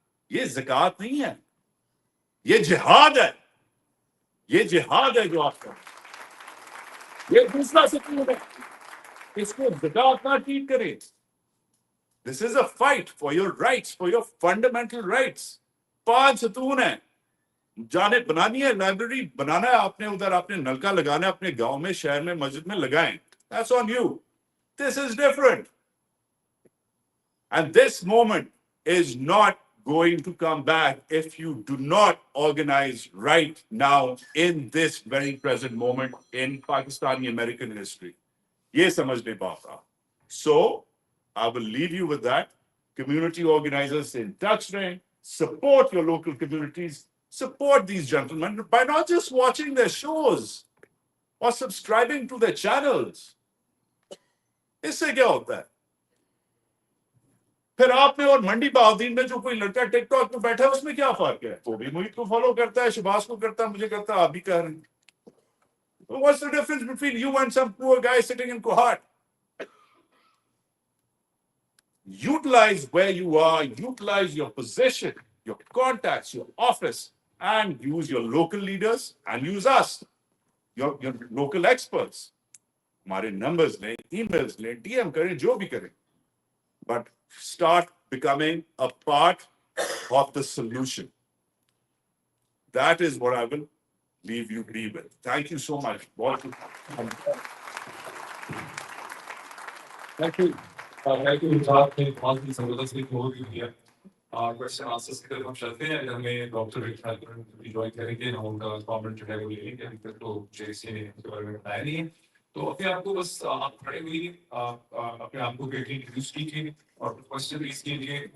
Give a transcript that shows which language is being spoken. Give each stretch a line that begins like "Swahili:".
Hindi: ये ज़कात नहीं है, ये जिहाद है, ये जिहाद है जो आपका, ये दूसरा सतून है, इसको ज़कात ना ट्रीट करें।
English: This is a fight for your rights, for your fundamental rights.
Hindi: 5 सतून है, जाने बनानी है, लाइब्रेरी बनाना है आपने, उधर आपने नलका लगाना है अपने गांव में, शहर में, मस्जिद में लगाएं,
English: That's on you. This is different. And this moment is not going to come back if you do not organize right now in this very present moment in Pakistani American history.
Hindi: Ye samajh le baat.
English: So, I will leave you with that. Community organizers in touch rain, support your local communities, support these gentlemen by not just watching their shows or subscribing to their channels.
Hindi: इससे क्या होता है? फिर आप में और मंडी बहाउद्दीन में जो कोई लड़का टिकटॉक पे बैठा है उसमें क्या फर्क है? वो भी मुईद को फॉलो करता है, शहबाज को करता है, मुझे करता है, आप भी कर रहे हैं।
English: What's the difference between you and some poor guy sitting in Kohat? Utilize where you are, utilize your position, your contacts, your office, and use your local leaders and use us, your local experts.
Hindi: हमारे numbers लें, emails लें, DM करें, जो भी करें,
English: but start becoming a part of the solution. That is what I will leave you be with. Thank you so much. Thank you. Thank you,
Hindi: आपने बहुत ही जबरदस्त ओवरव्यू दिया। क्वेश्चन आंसर्स की तरफ हम चलते हैं। हमें डॉक्टर रिक हैल्पेरिन भी ज्वाइन करेंगे, हम उनका कमेंट जो है वो ले लेंगे। अभी तक तो जेसी ने इसके बारे में बताया नहीं है, तो अपने आप को बस आप खड़े हुई अपने आप को इंट्रोड्यूस कीजिए और क्वेश्चन रेज कीजिए।